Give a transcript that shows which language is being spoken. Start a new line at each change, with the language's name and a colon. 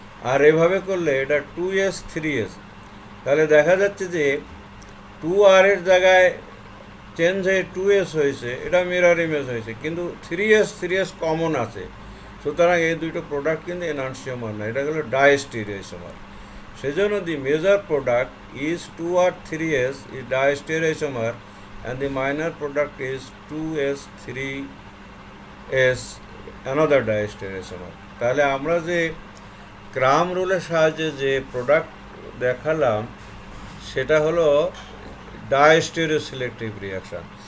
Bangla: আর এভাবে করলে এটা 2S3S, তাহলে দেখা যাচ্ছে যে 2R এর জায়গায় চেঞ্জ হয়ে 2s হয়েছে, এটা মিরর ইমেজ হয়েছে, কিন্তু 3s কমন আছে, সুতরাং এই দুটো প্রোডাক্ট কিন্তু এনানসিওমার না, এটা হলো ডাইস্টেরিওইসোমার।
English: সেজন্য the major product is 2 or 3s is diastereoisomer and the minor product is 2s 3s another diastereoisomer।
Bangla: তাহলে আমরা যে ক্রাম রুলের সাহায্যে যে প্রোডাক্ট দেখালাম সেটা হলো ডাইস্টেরিওসিলেক্টিভ রিয়াকশান।